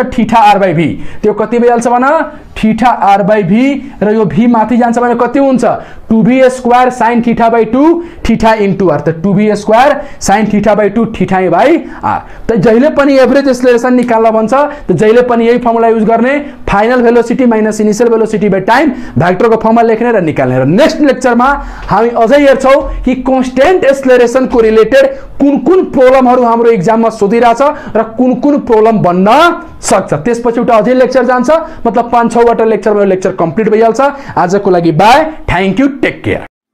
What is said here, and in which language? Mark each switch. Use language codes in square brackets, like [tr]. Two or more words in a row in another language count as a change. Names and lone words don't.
[ne] थीटा r बाइ v त्यो कति भइहाल्छ भन थीटा r बाइ v र यो v माथि जान्छ भने कति हुन्छ 2v स्क्वायर sin थीटा बाइ 2 थीटा इन्टु r त 2v स्क्वायर sin थीटा बाइ 2 थीटा बाइ r त जहिले पनि एभरेज एक्सेलरेशन निकाल्न भन्छ त जहिले पनि यही फर्मुला युज गर्ने [en] फाइनल भेलोसिटी माइनस इनिशियल भेलोसिटी बाइ टाइम [ne] भ्याक्टरको फर्मुला लेख्ने र निकाल्ने र नेक्स्ट लेक्चरमा हामी अझै हेर्छौ कि [en] कांस्टेंट एक्सेलरेशन [ne] को रिलेटेड कुन प्रब्लमहरु हाम्रो एक्जाममा सोधिराछ र कुन प्रब्लम बन्न सक्छ त्यसपछि एउटा अझै लेक्चर जान्छ मतलब 5-6 वटा लेक्चरमा लेक्चर कम्प्लिट भइहाल्छ आजको लागि [en] बाइ थ्यांक यू टेक केयर